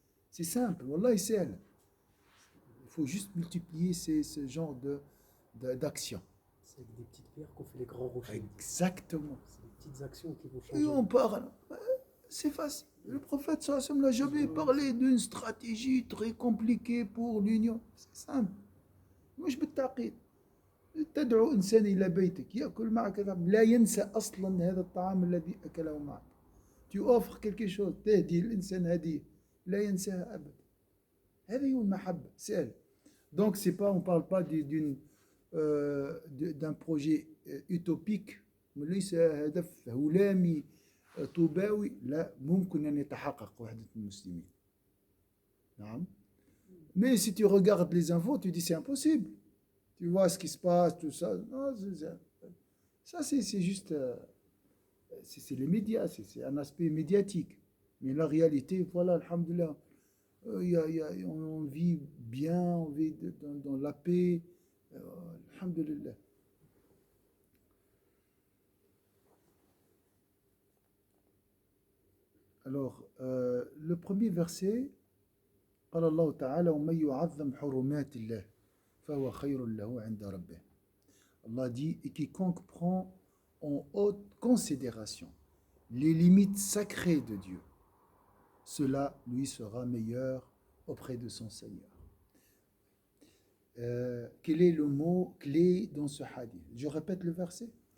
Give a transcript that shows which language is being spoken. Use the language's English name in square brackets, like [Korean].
[French] C'est simple, Wallah, c'est elle. Il faut juste multiplier ce genre d'action. C'est avec des petites pierres qu'on fait les grands rochers. Exactement. C'est des petites actions qui vont changer. Et on parle. C'est facile. Le prophète sallallahu alayhi wa sallam n'a jamais parlé d'une stratégie très compliquée pour l'union. C'est simple. [Arabic] مش بالتعقيد. تدعو إنسان إلى بيتك يأكل معك لا ينسى أصلا هذا الطعام الذي أكله معك. [French] Tu offres quelque chose, [Arabic] تهدي الإنسان هدية لا ينساها أبدا. هذه هو المحبة. [French] C'est elle. Donc c'est pas, on parle pas d'un projet utopique. [Arabic] ليس هدف هلامي طوباوي. لا ممكن أن يتحقق وحدة المسلمين. نعم. [French] Mais si tu regardes les infos, tu dis c'est impossible. Tu vois ce qui se passe, tout ça. Non, ça c'est juste, c'est les médias, c'est un aspect médiatique. Mais la réalité, voilà, alhamdoulilah, on vit bien, on vit dans la paix, alhamdoulilah. Alors, le premier verset, [Arabic] قال الله تعالى ومن يعظم حرمات الله فهو خير له عند ربه. [French] Allah dit, et quiconque prend en haute considération les limites sacrées de Dieu, cela lui sera meilleur auprès de son Seigneur. Quel est le mot clé dans ce hadith? Je répète le verset.